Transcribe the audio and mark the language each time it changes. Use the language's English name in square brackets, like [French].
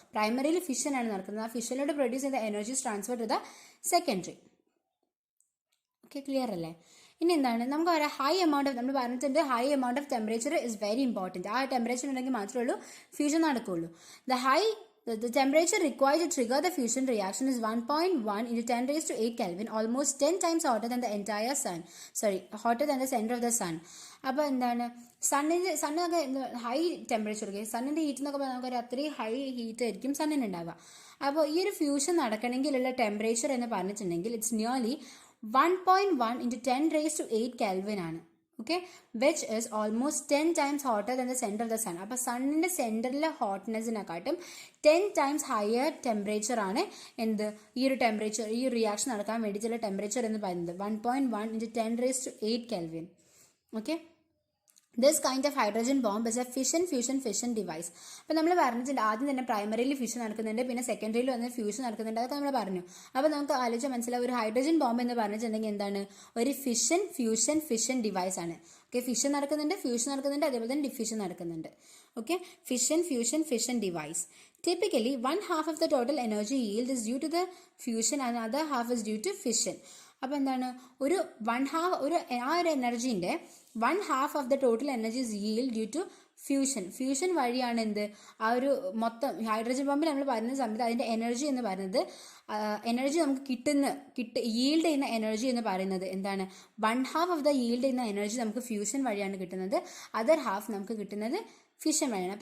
[Malayalam] പ്രൈമറിയിൽ fission ആണ് നടക്കുന്നത്. ആ ഫിഷനിലൂടെ പ്രൊഡ്യൂസ് ചെയ്ത energy [English] Transfer to the secondary. [Malayalam] Okay, clear അല്ലേ? ഇനി എന്താണ് നമുക്ക് പറയാം [English] High amount of നമ്മൾ പറഞ്ഞിട്ടുണ്ട് high amount of temperature is very important. [Malayalam] ആ ടെമ്പറേച്ചർ ഉണ്ടെങ്കിൽ മാത്രമേ ഉള്ളൂ ഫ്യൂഷൻ നടക്കുകയുള്ളൂ. The high [English] the temperature required to trigger the fusion reaction is 1.1 into 10 raised to 8 Kelvin, almost 10 times hotter than the entire sun. Hotter than the center of the sun. [Malayalam] അപ്പോൾ എന്താണ് സണ്ണൊക്കെ high temperature, സണ്ണിൻ്റെ heat എന്നൊക്കെ പറഞ്ഞാൽ നമുക്കൊരു അത്രയും high heat ആയിരിക്കും സണ്ണിന് ഉണ്ടാവുക. അപ്പോൾ ഈ ഒരു ഫ്യൂഷൻ നടക്കണമെങ്കിലുള്ള ടെമ്പറേച്ചർ എന്ന് പറഞ്ഞിട്ടുണ്ടെങ്കിൽ [English] it's nearly 1.1 into 10 raised to 8 Kelvin [Malayalam] ആണ്. [English] Okay, which is almost 10 times hotter than the center of the sun. [Malayalam] അപ്പോൾ സണ്ണിൻ്റെ സെൻറ്ററിലെ ഹോട്ട്നെസ്സിനെക്കാട്ടും 10 times ഹയർ ടെമ്പറേച്ചർ ആണ് എന്ത് ഈ ഒരു ടെമ്പറേച്ചർ, ഈ റിയാക്ഷൻ നടക്കാൻ വേണ്ടിയിട്ടുള്ള ടെമ്പറേച്ചർ എന്ന് പറയുന്നത് [English] 1.1 into 10 raised to 8 Kelvin. Okay, this kind of hydrogen bomb is a fission device. [Malayalam] അപ്പോൾ നമ്മൾ പറഞ്ഞിട്ടുണ്ട് ആദ്യം തന്നെ പ്രൈമറിയിൽ ഫിഷൻ നടക്കുന്നുണ്ട്, പിന്നെ സെക്കൻഡറിയിൽ വന്ന് ഫ്യൂഷൻ നടക്കുന്നുണ്ട്, അതൊക്കെ നമ്മൾ പറഞ്ഞു. അപ്പോൾ നമുക്ക് ആലോചിച്ച് മനസ്സിലാവും ഒരു ഹൈഡ്രജൻ ബോംബ് എന്ന് പറഞ്ഞിട്ടുണ്ടെങ്കിൽ എന്താണ്, ഒരു ഫിഷൻ ഡിവൈസ് ആണ്. ഓക്കെ, ഫിഷൻ നടക്കുന്നുണ്ട്, ഫ്യൂഷൻ നടക്കുന്നുണ്ട്, അതേപോലെ തന്നെ ഡിഫ്യൂഷൻ നടക്കുന്നുണ്ട്. [English] Okay, fission device. Typically, 1/2 of the total energy yield is due to the fusion and other half is due to fission. [Malayalam] അപ്പോൾ എന്താണ്, ഒരു ആ ഒരു എനർജീൻ്റെ [English] 1/2 of the total energy is yield due to fusion [Malayalam] വഴിയാണ് എന്ത് ആ ഒരു മൊത്തം ഹൈഡ്രജൻ ബോംബിൽ നമ്മൾ പറയുന്ന സമയത്ത് അതിൻ്റെ എനർജി എന്ന് പറയുന്നത്, എനർജി നമുക്ക് yield ചെയ്യുന്ന എനർജി എന്ന് പറയുന്നത് എന്താണ്, [English] 1/2 of the yield [Malayalam] ചെയ്യുന്ന എനർജി നമുക്ക് ഫ്യൂഷൻ വഴിയാണ് കിട്ടുന്നത്, അതർ ഹാഫ് നമുക്ക് കിട്ടുന്നത് ഫിഷൻ വഴിയാണ്.